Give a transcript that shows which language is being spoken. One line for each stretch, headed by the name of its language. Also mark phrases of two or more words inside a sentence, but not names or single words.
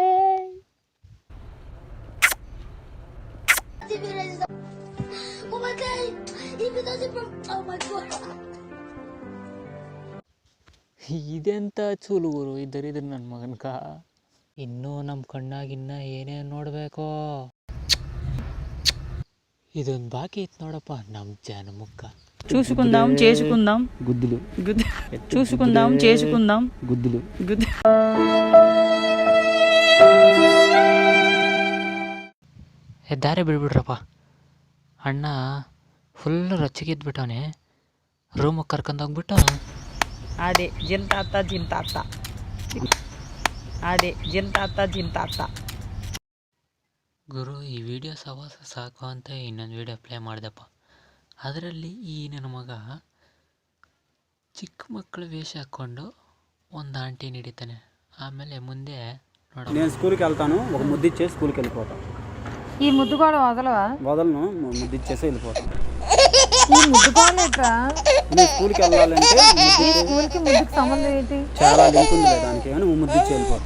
Kannada: ಇದೆಂತ ಚೂಲುಗುರು ಇದ್ದರಿದ್ರೆ ನನ್ನ ಮಗನ್ಕ. ಇನ್ನೂ ನಮ್ಮ ಕಣ್ಣಾಗಿನ್ನ ಏನೇನು ನೋಡಬೇಕೋ. ಇದೊಂದು ಬಾಕಿ ಇತ್ತು ನೋಡಪ್ಪ ನಮ್ಮ ಜನಮುಖ.
Telugu: చూసుకుందాం చేసుకుందాం గుద్దులు చూసుకుందాం చేసుకుందాం గుద్దులు గుద్దు.
Kannada: ದಾರಿ ಬಿಡ್ಬಿಡ್ರಪ್ಪ. ಅಣ್ಣ ಫುಲ್ ರೊಚ್ಚಿಗಿದ್ಬಿಟ್ಟವನೆ. ರೂಮಿಗೆ ಕರ್ಕೊಂಡೋಗ್ಬಿಟ್ಟು ಅದೇ ಜಿಂತಾತ ಜಿಂತಾತ, ಅದೇ ಜಿಂತಾತ ಜಿಂತಾತ. ಗುರು, ಈ ವಿಡಿಯೋ ಸವಾಸ ಸಾಕು ಅಂತ ಇನ್ನೊಂದು ವಿಡಿಯೋ ಪ್ಲೇ ಮಾಡಿದೆಪ್ಪ. ಅದರಲ್ಲಿ ಈ ನನ್ನ ಮಗ ಚಿಕ್ಕ ಮಕ್ಕಳ ವೇಷ ಹಾಕ್ಕೊಂಡು ಒಂದು ಆಂಟಿ ಹಿಡಿತಾನೆ.
Telugu: ఆమెಲೆ ముందే నేను స్కూల్కి వెళ్తాను, ఒక ముద్దు ఇచ్చేసి స్కూల్కి వెళ్ళిపోతాను. ఈ ముద్దు కూడా వదలను, ముద్దు ఇచ్చేసి వెళ్ళిపోతాను. ఈ ముద్దు కూడా నేను స్కూల్కి వెళ్ళాలంటే స్కూల్కి ముద్దుకి సంబంధం ఏంటి? చాలా లింక్ ఉంది దానికి, కానీ ముద్దు ఇచ్చి వెళ్ళిపోతాను.